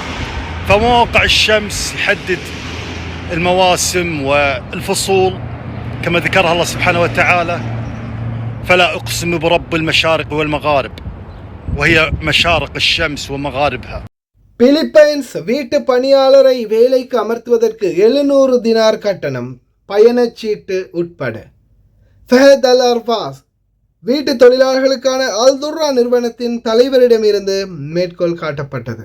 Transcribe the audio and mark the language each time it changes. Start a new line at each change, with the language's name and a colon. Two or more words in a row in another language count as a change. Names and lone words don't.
Arabic: فمواقع الشمس يحدد المواسم والفصول كما ذكرها الله سبحانه وتعالى. فلا أقسم برب المشارق والمغارب وهي مشارق الشمس ومغاربها.
Tamil: பிலிப்பைன்ஸ் வீட்டு பணியாளரை வேலைக்கு அமர்த்துவதற்கு 700 தினார் கட்டணம், பயணச்சீட்டு உட்பட. ஃபஹத் அல் அர்பாஸ் வீட்டு தொழிலாளர்களுக்கான அல்துர்ரா நிறுவனத்தின் தலைவரிடமிருந்து மேற்கோள் காட்டப்பட்டது.